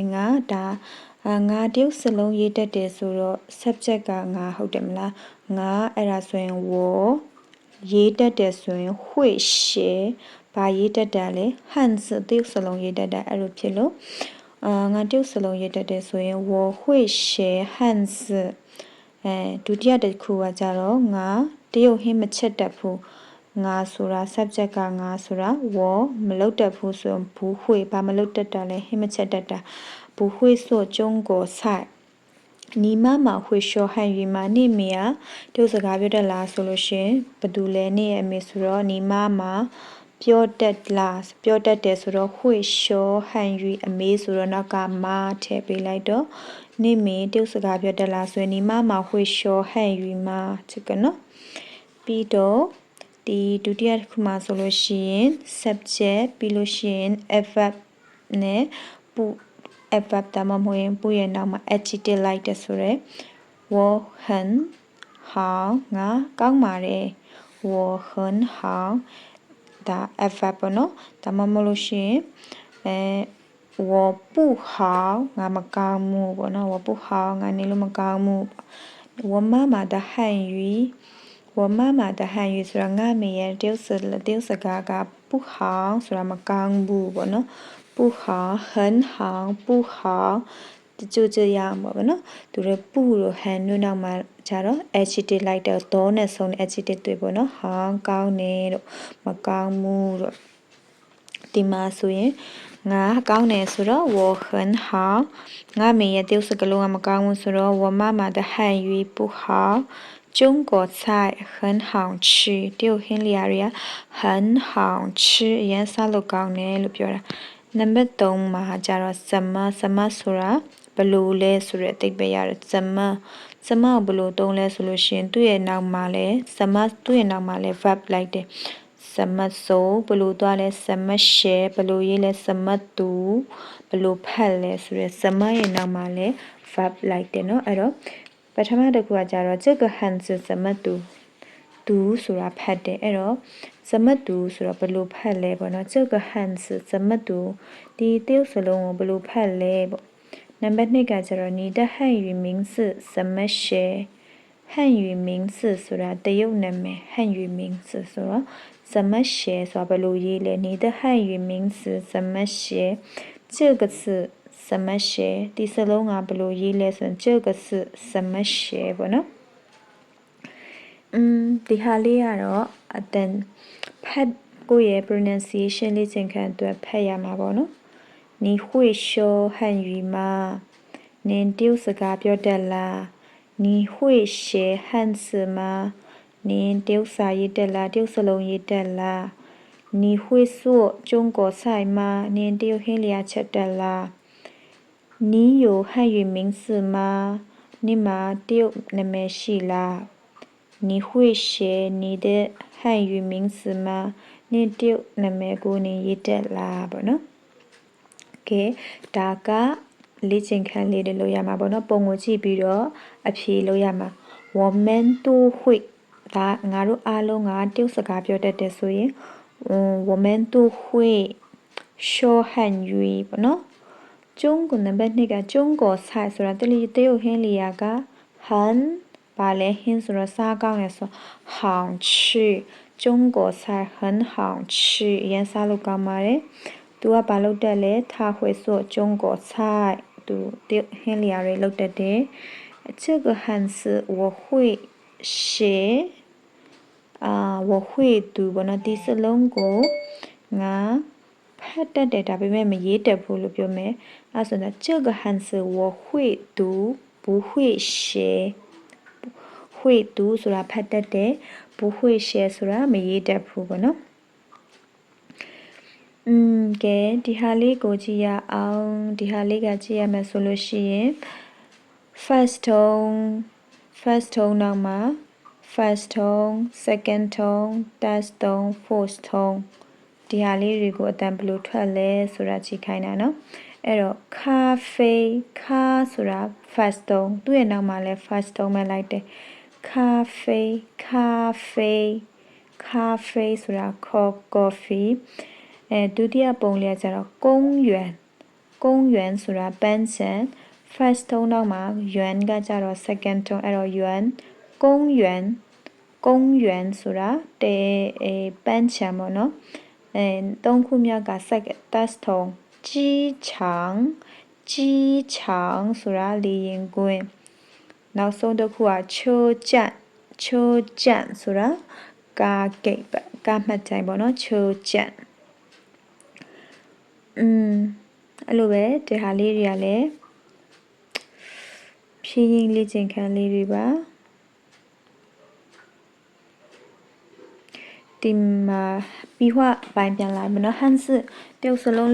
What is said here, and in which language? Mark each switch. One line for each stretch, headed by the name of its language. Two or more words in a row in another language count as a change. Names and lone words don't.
Burmese: ရင်ငါဒါငါတရုပ်စလုံးရေးတတ်တယ်ဆိုတော့ subject ကငါဟုတ်တယ်မလားငါအဲ့ဒါဆိုရင်我 ရေးတတ်တယ်ဆိုရင်
Chinese: 会写
Burmese: ဘာရေးတတ်တယ်လဲ汉字တရုပ်စလုံးရေးတတ်တယ်အဲ့လိုဖြစ်လို့ငါတရုပ်စလုံးရေးတတ်တယ်ဆိုရင်
Chinese: 我会写汉字
Burmese: ဒုတိယတစ်ခုကကြတော့ငါတရုတ်ဟင်းမချက်တတ်ဘူးငါဆိုတာ subject ကငါဆိုတာ我မလုပ်တတ်ဘူးဆိုရင်不会ဘာမလုပ်တတ်တာလဲဟင်းမချက်တတ်
Chinese: တာ不会做中国菜你妈妈会说汉语吗你
Burmese: မေကတရုတ်စကားပြောတတ်လားဆိုလို့ရှင်ဘ ယ်သူလဲနေရဲ့အမေဆိုတော့
Chinese: 你妈妈
Burmese: ပြောတတ်လားပြောတတ်တယ်ဆိုတော့
Chinese: 会说汉语
Burmese: အမေဆိုတော့နောက်ကမထည့်ပေးလိုက်တော့နေမေတရုတ်စကားပြောတတ်လားဆိုရင်
Chinese: 你妈妈会说汉语吗这个
Burmese: နော်ပြီးတော့ဒီဒုတိယတစ်ခုမှာဆိုလို့ရှိရင် subject ပြီးလို့ရှိရင် adverb နဲ့ပူ adverb ဒါမှမဟုတ်ရင်ပူရဲ့နောက်မှာ adjective လိုက်တဲ့ဆိုရဲ
Chinese: 我很
Burmese: 好ငါကောင်းပါတယ်
Chinese: 我很好
Burmese: ဒါ adverb ပေါ့နော်ဒါမှမဟုတ်လို့ရှိရင်
Chinese: 我不好
Burmese: ငါမကောင်းဘူးပေါ့နော်
Chinese: 我不好
Burmese: ငါနေလို့မကောင်းဘူး
Chinese: 我妈妈的汉语我妈妈的汉语
Burmese: ဆိုတာငါမေရဲ့တရုတ်စကားက不好ဆိုတာမကောင်းဘူးပေါ့နော်
Chinese: 不好很好不好就这样
Burmese: ပေါ့နော်သူတို့ပူလို့ဟန်တို့နောက်မှာ ကြတော့ adjective လိုက်တော့ဒေါနဲ့ဆုံးတဲ့ adjective တွေပေါ့နော်ဟောင်းကောင်းတယ်တို့မကောင်းဘူးတို့ဒီမှာဆိုရင်ငါကောင်းတယ်ဆိုတော့
Chinese: 我很好
Burmese: ငါမေရဲ့တရုတ်စကားလုံးကမကောင်းဘူးဆိုတော့
Chinese: 我妈妈的汉语不好中国菜很好吃
Burmese: တရုတ်ဟင်းလျာတွေက
Chinese: 很好
Burmese: 吃အရင်စားလို့ကောင်းတယ်လို့ပြောတာနံပါတ်3မှာကြတော့什么ဆိုတာဘလို့လဲဆိုတဲ့အတိတ်ပဲရတယ်怎么ကိုဘလို့သုံးလဲဆိုလို့ရှိရင်သူ့ရဲ့နောက်မှာလဲသူ့ရဲ့နောက်မှာလဲ verb လိုက် တယ်
Chinese: 什么走
Burmese: ဘလို့သွားလဲ
Chinese: 什么写
Burmese: ဘလို့ရေးလဲ
Chinese: 什么读
Burmese: ဘလို့ဖတ်လဲဆိုရဲ什么ရဲ့နောက်မှာလဲ verb လိုက်တယ်เนาะအဲ့တော့ပထ မတစ်ခုကကြတော့
Chinese: 这个汉字怎么读读
Burmese: ဆိုတာဖတ်တယ်အဲ့တော့
Chinese: 怎么读
Burmese: ဆိုတော့ဘလို့ဖတ်လဲပေါ့နော်这个
Chinese: 汉字怎么读
Burmese: ဒီတရုတ်စလုံးကိုဘလို့ဖတ်လဲပေါ့နံပါတ်2ကကျတော့
Chinese: 你的汉语名字怎么写汉语名字
Burmese: ဆိုတာတရုတ်နာမည်
Chinese: 汉语名字
Burmese: ဆိုတော့
Chinese: 怎么写
Burmese: ဆိုတာဘလို့ရေးလဲ
Chinese: 你的汉语名字怎么写这个字怎么写
Burmese: ဒီစလုံးကဘလို့ရေးလဲဆိုရင်这个字怎么写ပေါ့နော် ဒီဟာလေးကတော့အတန်ဖတ်ကိုရဲ့ pronunciation လေးသင်ခံအတွက်ဖတ်ရမှာပေါ့နော်
Chinese: 你会说汉语吗
Burmese: နင်တရုတ်စကားပြောတတ်လား
Chinese: 你会写汉字吗
Burmese: နင်တရုတ်စာရေးတတ်လားတရုတ်စလုံးရေးတတ်လား
Chinese: 你会做中国菜吗
Burmese: နင်တရုတ်ဟင်းလျာချက်တတ်လား
Chinese: 你有汉语名字吗
Burmese: နင်မှာတရုတ်နာမည်ရှိလား
Chinese: 你会写你的汉语名字
Burmese: 吗နင်တရုတ်နာမည်ကိုနင်ရေးတတ်လားပေါ့နော်ကဲဒါကလေ့ကျင့်ခန်းလေးတွေလုပ်ရမှာပေါ့နော်ပုံကိုကြည့်ပြီးတော့ အဖြေလုပ်ရမှာ
Chinese: 我们都会
Burmese: ဒါငါတို့အားလုံးကတရုတ်စကားပြောတတ်တယ်ဆိုရင်我们都
Chinese: 会说汉语
Burmese: ပေါ့နော်中国နံပါတ်2က中国菜ဆိုတာတရုတ်ဟင်းလျာက很ဘာလဲဟင်းဆိုတော့စားကောင်းတယ်ဆို好吃
Chinese: 中国菜很好吃
Burmese: အရင်စားလို့ကောင်းပါတယ်သူကဘာလုပ်တတ်လဲ
Chinese: 他会做中国菜
Burmese: သူဟင်းလျာတွေလုပ်တတ်တယ်
Chinese: 这个汉字我会写我会读
Burmese: ဘောနော်ဒီစလုံးကိုငါဖတ်တတ်တယ်ဒါပေမဲ့မရေးတတ်ဘူးလို့ပြောမယ်အဲဆိုတော့
Chinese: 这个汉字我会读不会写会会读
Burmese: ဆိုတာဖတ်တတ်တယ်
Chinese: 不会写
Burmese: ဆိုတာမရေးတတ်ဘူးပေါ့နော် ကဲဒီဟာလေးကိုကြည့်ရအောင်ဒီဟာလေးကကြည့်ရမယ်ဆိုလို့ရှိရင်
English: first tone
Burmese: နောက်မှာ
English: first tone second tone third tone fourth tone
Burmese: ဒီဟာလေးတွေကိုအတန်ဘယ်လိုထွက်လဲဆိုတာကြည့်ခိုင်းတာနော်အဲ့တော့咖啡咖ဆိုတာ
English: first tone
Burmese: သူ့ရဲ့နောက်မှာလဲ
English: first tone
Burmese: ပဲလိုက်တယ်咖啡 ဆိုတာ coffee ဒုတိယပုံလေးကျတော့公园ဆိုတာပန်းခြံ
English: first tone
Burmese: နောက်မှာ yuan ကကျတော့
English: second tone
Burmese: အဲ့တော့ yuan 公园ဆိုတာပန်းခြံပေါ့နော်သုံးခုမြောက်က
English: second third tone
Burmese: 机场 ဆိုတာလေယာဉ်ကွင်းနောက်ဆုံးတစ်ခုက车站ဆိုတာကားဂိတ်ပဲကားမှတ်တိုင်ပေါ့နော်车站အဲ့လိုပဲဒီဟာလေးတွေကလည်းဖြည်းရင်းလေ့ကျင့်ခန်းလေးတွေပါဒီမှာ笔画ပိုင်းပြန်လာမယ်နော်ဟန်စတရုပ်စလုံး